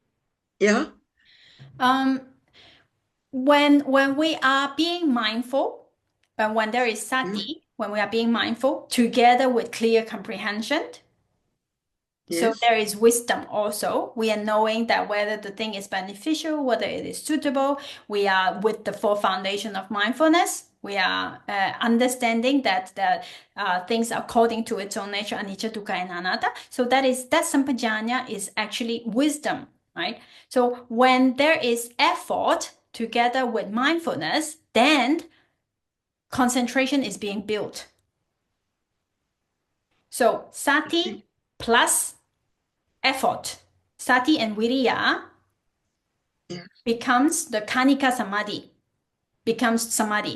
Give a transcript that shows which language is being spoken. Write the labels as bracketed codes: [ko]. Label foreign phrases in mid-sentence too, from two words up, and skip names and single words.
[en] When we are being mindful, when there is sati, when we are being mindful together with clear comprehension, so there is wisdom also. We are knowing that whether the thing is beneficial, whether it is suitable. We are with the four foundation of mindfulness. We are understanding that things according to its own nature, [pi] anicca, dukkha, and anatta. [en] So that saṁbojjhaṅga is actually wisdom, right? So when there is effort together with mindfulness, then concentration is being built. So sati plus effort, sati and viriya, becomes the [pi] kanika samadhi, [en] becomes samadhi.